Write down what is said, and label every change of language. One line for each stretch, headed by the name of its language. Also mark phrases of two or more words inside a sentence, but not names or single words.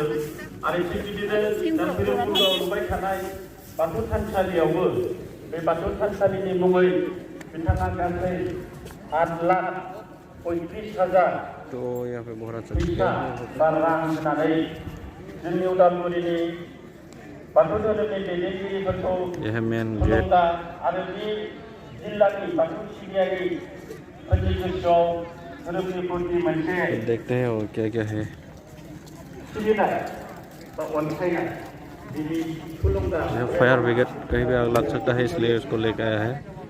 Bodo: आरो थिग बिदिनो दानफिरुपुराव लुबाय थानाय बाथौ थानसालियावबो बे बाथौ थानसालिनि मुङै बिथाङा गासै 8,35,000 फैसा बा रां होनानै जोंनि उदालगुरिनि बाथौ धोरोमनि दैदेनगिरिफोरखौ थुलुंगा आरो बे जिल्लानि बाथौ सिबियारि फोरनि गोसोआव धोरोमनि प्रति मोनसे
Hindi: देखते हैं और क्या है
Bodo: सिबिनाय बा अनसायनाय बिनि थुलुंगा।
English: fire brigade
Hindi: कहीं भी आग लग सकता है, इसलिए उसको लेकर आया है।